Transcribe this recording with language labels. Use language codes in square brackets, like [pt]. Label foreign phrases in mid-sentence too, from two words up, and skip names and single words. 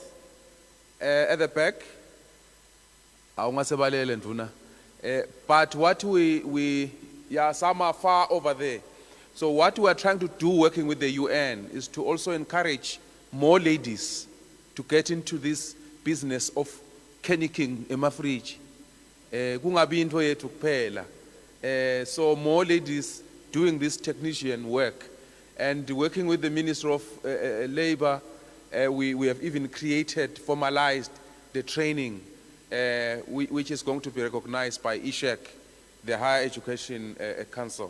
[en] At the back? But what some are far over there. So what we are trying to do working with the UN is to also encourage more ladies to get into this business of kenicking emafridge. [nd] Kungabi into yethu kuphela. [en] So more ladies doing this technician work, and working with the Ministry of Labour, we have even formalized the training, which is going to be recognized by ISHEC, the Higher Education Council.